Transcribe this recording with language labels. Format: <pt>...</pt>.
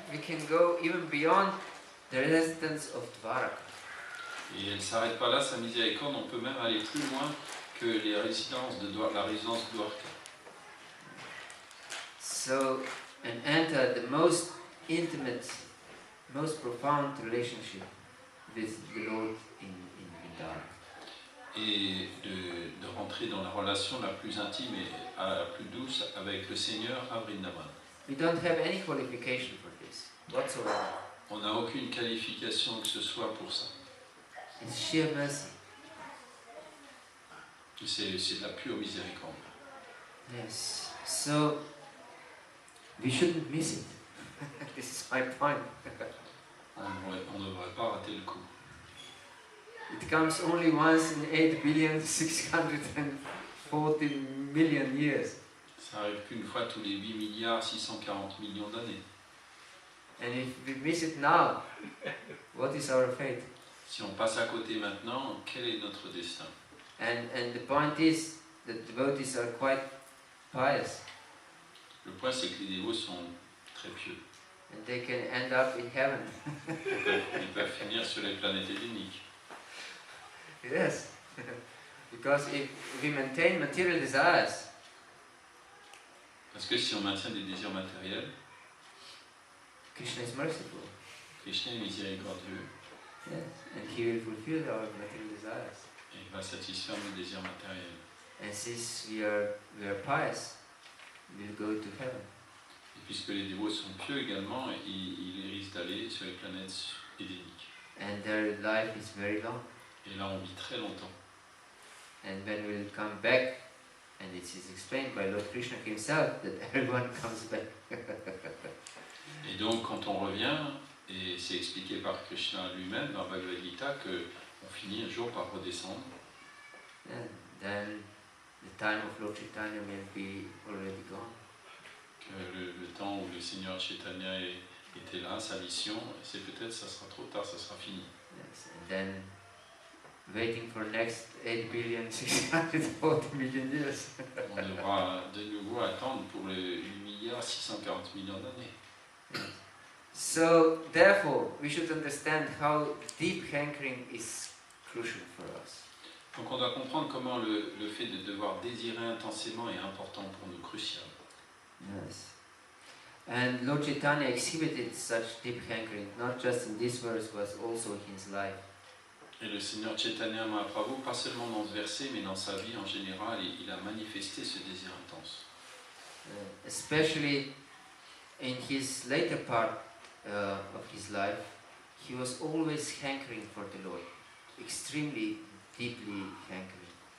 <en>We can go even beyond the residence of Dvaraka.</en> <fr>Et elle ne s'arrête pas là, sa miséricorde, on peut même aller plus loin que les résidences la résidence Dwarka.</fr> <en>So, and enter the most intimate, most profound relationship with the Lord in Vrindavan.</en> <fr>Et de rentrer dans la relation la plus intime et la plus douce avec le Seigneur à Vrindavan.</fr> <en>We don't have any qualification for this whatsoever.</en> <fr>On n'a aucune qualification que ce soit pour ça.</fr> <en>It's sheer mercy.</en> <fr>C'est de la pure miséricorde.</fr> <en>Yes. So we shouldn't miss it. This is my point.</en> <fr>On ne devrait pas rater le coup.</fr> <en>It comes only once in 8,640,000,000 years.</en> <fr>Ça arrive qu'une fois tous les 8 milliards 640 millions d'années.</fr> <en>And if we miss it now, what is our fate?</en> <fr>Si on passe à côté maintenant, quel est notre destin?</fr> <en>And the point is that devotees are quite pious.</en> <fr>Le point, c'est que les dévots sont très pieux.</fr> <en>And they can end up in heaven.</en> <fr>Ils peuvent finir sur les planètes héléniques.</fr> <en>Yes. Because if we maintain material desires,</en> <fr>Parce que si on maintient des désirs matériels,</fr> <en>Krishna is merciful.</en> <fr>Krishna est miséricordieux</fr> <en>Yes. And he will fulfill our material desires.</en> <fr>et il va satisfaire nos désirs matériels.</fr> <en>And since we are pious, we'll go to heaven.</en> <fr>Et puisque les dévots sont pieux également, ils risquent d'aller sur les planètes héléniques.</fr> <en>And their life is very long.</en> <fr>Et là, on vit très longtemps.</fr> <en>And when we'll come back, and it is explained by Lord Krishna himself that everyone comes back.</en> <fr>Et donc, quand on revient, et c'est expliqué par Krishna lui-même dans Bhagavad Gita, qu'on finit un jour par redescendre.</fr> <en>And then the time of Lord Chaitanya will be already gone.</en> <fr>Que le temps où le Seigneur Chaitanya était là, sa mission, c'est peut-être ça sera trop tard, ça sera fini.</fr> <en>Yes. And then waiting for next 8,640,000,000 years.</en> <fr>On devra de nouveau attendre pour les 8 milliards 640 millions d'années.</fr> <en>So therefore, we should understand how deep hankering is crucial for us.</en> <fr>Donc on doit comprendre comment le fait de devoir désirer intensément est important pour nous, crucial.</fr> <en>Yes. And Lord Chaitanya exhibited such deep hankering, not just in this verse, but also in his life.</en> <fr>Et le Seigneur Chaitanya Mahaprabhu, pas seulement dans ce verset, mais dans sa vie en général, il a manifesté ce désir intense.</fr> <en>Especially in his later part of his life, he was always hankering for the Lord, extremely deeply hankering.</en>